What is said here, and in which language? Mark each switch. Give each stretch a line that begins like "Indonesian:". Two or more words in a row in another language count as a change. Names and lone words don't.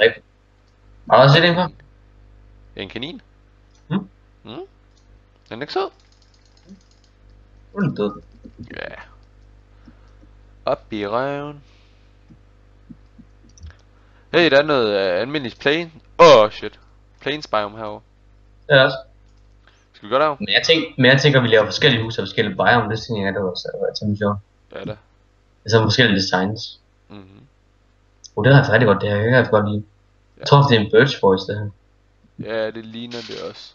Danish: rigtigt. Har du også set en på? En kanin? Hmm? Er den ikke sød? Du er lidt død. Ja. Op i røven. Hey, der er noget almindeligt plane.
English: Shit. Plains biome
Danish: herovre. Det er det også. Skal vi gå derover? Men jeg tænker, at vi laver forskellige huse og forskellige biome. Det tænker jeg, det var så sjovt. Ja da. Altså forskellige designs. Mhm. Det er rigtig godt, det her. Jeg kan rigtig godt lide. Jeg tror, det er en
English: birch forest,
Danish: det her. Ja, det ligner det også.